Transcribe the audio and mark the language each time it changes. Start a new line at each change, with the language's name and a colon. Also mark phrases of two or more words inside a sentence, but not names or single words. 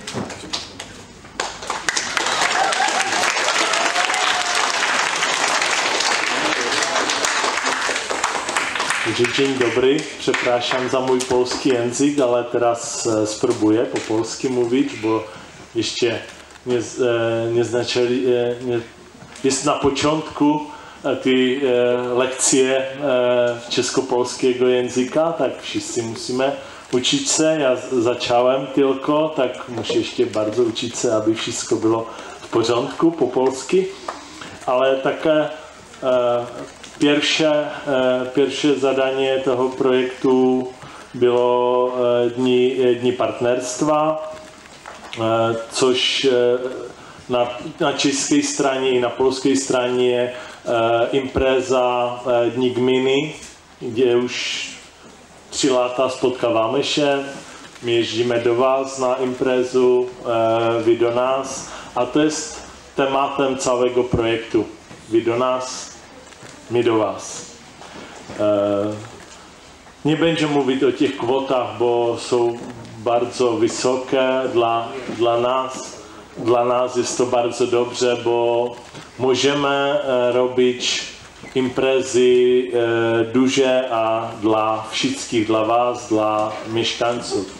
Polish: Dzień dobry, przepraszam za mój polski język, ale teraz spróbuję po polsku mówić, bo jeszcze nie znaczyli, jest na początku tej lekcje czesko-polskiego języka, tak wszyscy musimy uczyć się. Ja zacząłem tylko, tak muszę jeszcze bardzo uczyć się, aby wszystko było w porządku po polsku, ale takie pierwsze zadanie
Czech: toho projektu bylo dni partnerstwa, což na české straně i na polské straně impreza Dní gminy, kde už 3 lata spotkáváme se. My jezdíme do vás na imprezu, vy do nás, a to je tématem celého projektu. Vy do nás, my do vás.
Polish: Nie będę mówić o tych kwotach, bo są bardzo wysokie dla nas. Dla nas jest to bardzo dobrze, bo możemy robić imprezy duże, a dla wszystkich, dla was, dla mieszkańców.